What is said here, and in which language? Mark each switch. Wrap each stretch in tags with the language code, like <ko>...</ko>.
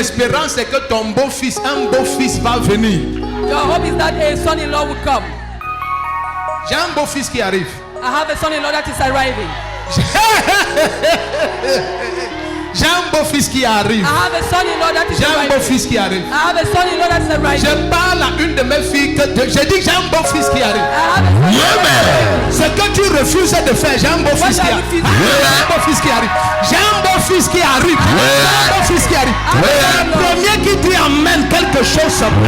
<fr>espérance c'est que ton beau-fils, un beau-fils va venir.</fr> <en>your hope is that a son-in-law will come.</en> <fr>J'ai un beau-fils qui arrive.</fr> <en>I have a son-in-law that is arriving.</en> <fr>J'ai un beau-fils qui arrive.</fr> <en>I have a son-in-law that is</en> <fr>J'ai un</fr> <en>arriving.</en> <fr>beau-fils qui arrive.</fr> <en>I have a son-in-law that is arriving.</en> <fr>Je parle à une de mes filles que j'ai dit que j'ai un beau-fils qui arrive.</fr> <en>I have a son-in-law.</en> <fr>Ce que tu refuses de faire, j'ai un beau-fils qui arrive. J'ai un beau-fils qui arrive. J'ai un beau-fils qui arrive. J'ai un beau-fils qui arrive. Le premier qui dit amène quelque chose.</fr>